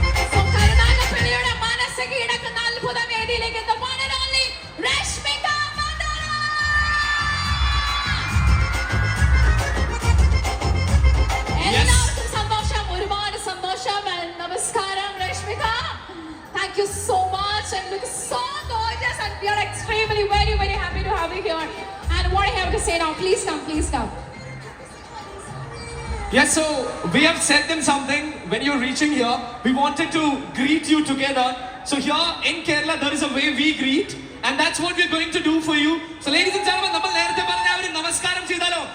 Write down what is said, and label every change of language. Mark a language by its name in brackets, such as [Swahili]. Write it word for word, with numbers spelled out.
[Malayalam] So കരുനാഗപ്പള്ളിയുടെ മനസ്സ് കീഴടക്കുന്ന അത്ഭുത വേദിയിലേക്ക് [English] the one and only [Malayalam] Rashmika Mandhana. എല്ലാവർക്കും സന്തോഷം, ഒരുപാട് സന്തോഷം. And നമസ്കാരം Rashmika. [English] Thank you so much and look so gorgeous and we are extremely very very happy to have you here. And what I have to say now, please come, please come. Yes, so we have sent them something. When you're reaching here, we wanted to greet you together. So here in Kerala, there is a way we greet, and that's what we're going to do for you. So ladies and gentlemen, [Malayalam] നമ്മൾ നേരത്തെ പറഞ്ഞ ആ ഒരു നമസ്കാരം ചെയ്താലോ?